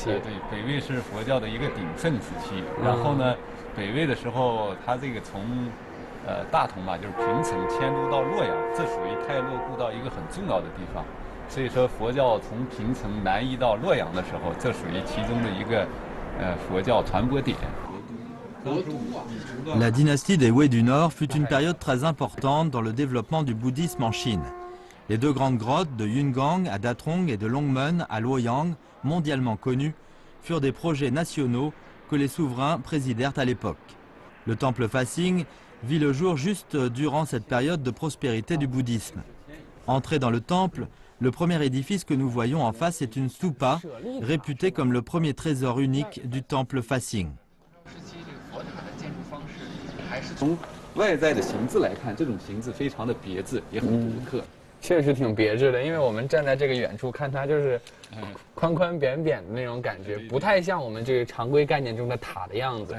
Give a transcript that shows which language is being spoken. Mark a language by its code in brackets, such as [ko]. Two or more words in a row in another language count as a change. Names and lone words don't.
[zh] 对，北魏是佛教的一个鼎盛时期。然后呢，北魏的时候，它这个从大同嘛，就是平城迁都到洛阳，这属于太洛故道一个很重要的地方。所以说，佛教从平城南移到洛阳的时候，这属于其中的一个佛教传播点。 [fr] La dynastie des Wei du Nord fut une période très importante dans le développement du bouddhisme en Chine. Les 2 grandes grottes de Yungang à Datrong et de Longmen à Luoyang, mondialement connues, furent des projets nationaux que les souverains présidèrent à l'époque. Le temple Fasing vit le jour juste durant cette période de prospérité du bouddhisme. Entré dans le temple, le premier édifice que nous voyons en face est une stupa, réputée comme le premier trésor unique du temple Fasing. [zh] 从外在的形制来看，这种形制非常的别致，也很独特。确实挺别致的，因为我们站在这个远处看它，就是宽宽扁扁的那种感觉，不太像我们这个常规概念中的塔的样子。